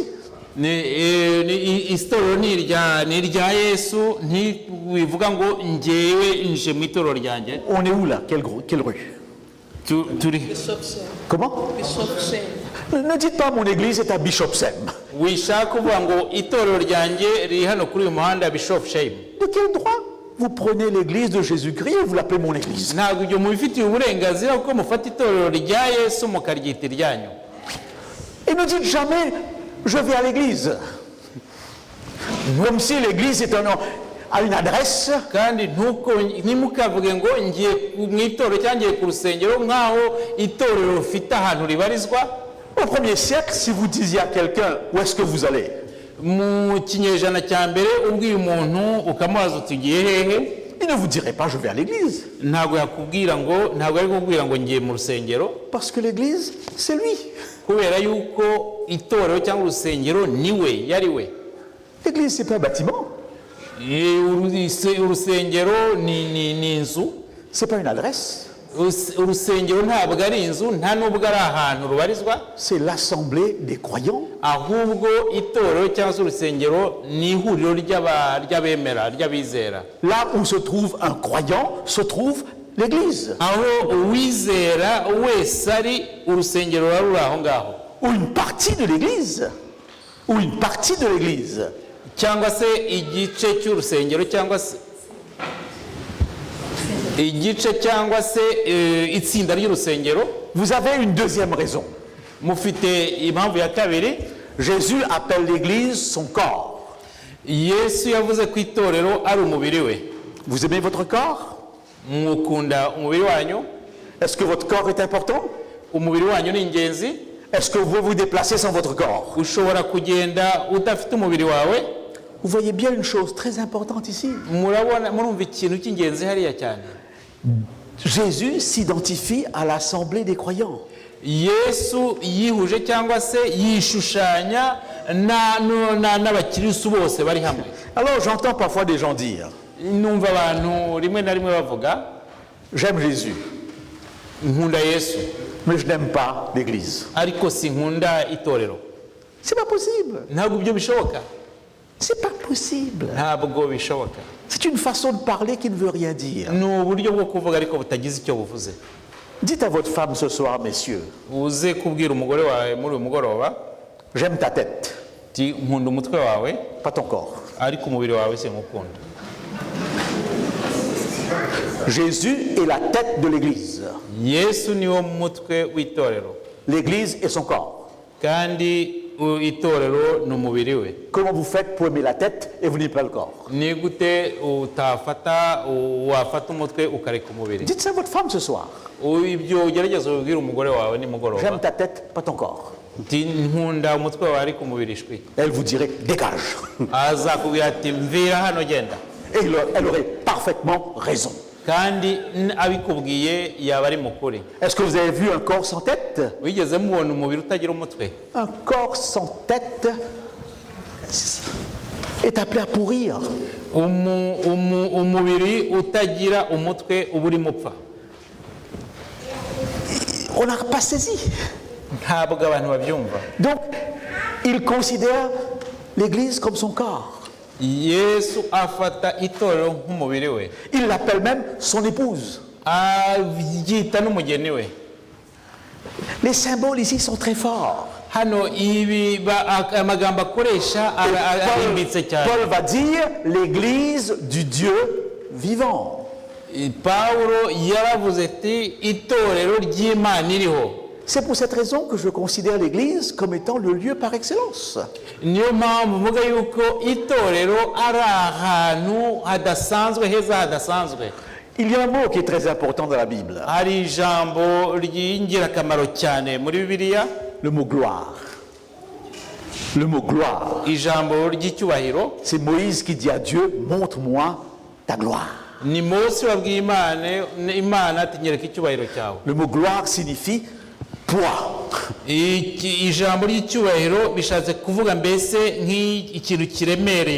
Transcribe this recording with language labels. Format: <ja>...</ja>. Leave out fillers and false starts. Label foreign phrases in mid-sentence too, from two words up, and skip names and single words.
<rw>Itorero ni irya Yesu, ntiwivuga ngo njyewe nje mu itorero ryanjye.</rw> <fr>On est où là? Quelle rue?</fr> <rw>Turi.</rw> <fr>Comment? Ne dites pas mon église est à Bishop Sem.</fr> <rw>Wishaka kuvuga ngo itorero ryanjye riri hano kuri uyu muhanda Bishop Shame.</rw> <fr>De quel droit vous prenez l'église de Jésus-Christ et vous l'appelez mon église?</fr> <rw>Ntabwo ibyo mubifitiye uburenganzira kuko mufata itorero rya Yesu mukaryita iryanyu.</rw> <fr>Et ne dites jamais je vais à l'église. Comme si l'église a une adresse.</fr> <rw>Kandi ntimukavuge ngo ngiye mu itorero cyangwa ngiye ku rusengero nk'aho itorero rufite ahantu ribarizwa.</rw> <fr>Au 1er siècle, si vous disiez à quelqu'un où est-ce que vous allez,</fr> <rw>mu kinyejana cya mbere ubwiye umuntu ukamubaza uti ugiye hehe,</rw> <fr>il ne vous dirait pas je vais à l'église.</fr> <rw>ntabwo ari kukubwira ngo ngiye mu rusengero,</rw> <fr>Parce que l'église, c'est lui.</fr> <rw>kubera yuko itorero cyangwa urusengero niwe yari we.</rw> <fr>L'église, c'est pas un bâtiment.</fr> <rw>Urusengero ni inzu.</rw> <fr>C'est pas une adresse.</fr> <rw>Urusengero ntabwo ari inzu, nta nubwo ari ahantu rubarizwa.</rw> <fr>C'est l'assemblée des croyants.</fr> <rw>Ahubwo itorero cyangwa se urusengero ni ihuriro ry'abemera, ry'abizera.</rw> <fr>Là où se trouve un croyant, se trouve l'église.</fr> <rw>Aho uwizera wese ari, urusengero ruri aho ngaho.</rw> <fr>Ou une partie de l'église. Ou une partie de l'église.</fr> <rw>Cyangwa se igice cy'urusengero cyangwa se itsinda ry'urusengero.</rw> <fr>Vous avez une deuxième raison.</fr> <rw>Mufite impamvu ya kabiri.</rw> <fr>Jésus appelle l'église son corps.</fr> <rw>Yesu yavuze ko itorero ari umubiri we.</rw> <fr>Vous aimez votre corps?</fr> <rw>Mukunda umubiri wanyu?</rw> <fr>Est-ce que votre corps est important?</fr> <rw>Umubiri wanyu ni ingenzi?</rw> <fr>Est-ce que vous vous déplacez sans votre corps?</fr> <rw>Ushobora kugenda udafite umubiri wawe?</rw> <fr>Vous voyez bien une chose très importante ici.</fr> <rw>Murumva ikintu cy'ingenzi hariya cyane.</rw> <fr>Jésus s'identifie à l'assemblée des croyants.</fr> <rw>Yesu yihuje cyangwa se yishushanya n'abakirisitu bose bari hamwe.</rw> <fr>Alors j'entends parfois des gens dire,</fr> <rw>Numva abantu rimwe na rimwe bavuga,</rw> <fr>j'aime Jésus,</fr> <rw>nkunda Yesu,</rw> <fr>mais je n'aime pas l'église.</fr> <rw>ariko sinkunda itorero.</rw> <fr>C'est pas possible.</fr> <rw>Ntabwo ibyo bishoboka.</rw> <fr>C'est pas possible.</fr> <rw>Ntabwo bishoboka.</rw> <fr>C'est une façon de parler qui ne veut rien dire.</fr> <rw>Ni uburyo bwo kuvuga ariko butagize icyo buvuze.</rw> <fr>Dites à votre femme ce soir, messieurs,</fr> <rw>Uze kubwira umugore wawe muri uyu mugoroba,</rw> <fr>j'aime ta tête,</fr> <rw>ti nkunda umutwe wawe,</rw> <fr>pas ton corps.</fr> <rw>ariko umubiri wawe sinkukunda.</rw> <fr>Jésus est la tête de l'église.</fr> <rw>Yesu niwo mutwe w'itorero,</rw> <fr>L'église est son corps.</fr> <rw>kandi itorero ni umubiri we.</rw> <fr>Comment vous faites pour aimer la tête et vous n'aimez pas le corps?</fr> <rw>Ni gute wafata umutwe ukareka umubiri?</rw> <fr>Dites ça à votre femme ce soir.</fr> <rw>Ibyo ugerageza ubwira umugore wawe nimugoroba.</rw> <fr>J'aime ta tête, pas ton corps.</fr> <rw>Ti nkunda umutwe wawe ariko umubiri ishwi.</rw> <fr>Elle vous dirait, dégage.</fr> <rw>Azakubwira ati mvira hano genda.</rw> <fr>Et elle aurait parfaitement raison.</fr> <rw>Kandi abikubwiye yaba ari mukuri.</rw> <fr>Est-ce que vous avez vu un corps sans tête?</fr> <rw>Wigeze mubona umubiri utagira umutwe?</rw> <fr>Un corps sans tête est appelé à pourrir.</fr> <rw>Umubiri utagira umutwe uba uri mupfa.</rw> <fr>On n'a pas saisi.</fr> <rw>Ntabwo abantu babyumva.</rw> <fr>Donc, il considère l'église comme son corps.</fr> <rw>Yesu afata itorero nk'umubiri we.</rw> <fr>Il l'appelle même son épouse.</fr> <rw>Abyita n'umugeni we.</rw> <fr>Les symboles ici sont très forts.</fr> <rw>Hano amagambo akoresha arimbitse cyane.</rw> <fr>Paul va dire l'église du Dieu vivant.</fr> <rw>Paulo yaravuze ati itorero ry'Imana iriho.</rw> <fr>C'est pour cette raison que je considère l'église comme étant le lieu par excellence.</fr> <rw>Niyo mpamvu mvuga yuko itorero ari ahantu hadasanzwe, heza hadasanzwe.</rw> <fr>Il y a un mot qui est très important dans la Bible.</fr> <rw>Hari ijambo ry'ingirakamaro cyane muri Bibiliya.</rw> <fr>Le mot gloire. Le mot gloire.</fr> <rw>Ijambo ry'icyubahiro.</rw> <fr>C'est Moïse qui dit à Dieu, montre-moi ta gloire.</fr> <rw>Ni Mose wabwiye Imana ati nyereka icyubahiro cyawe.</rw> <fr>Le mot gloire signifie poids.</fr> <rw>Ijambo ry'icyubahiro bishatse kuvuga mbese nk'ikintu kiremereye.</rw>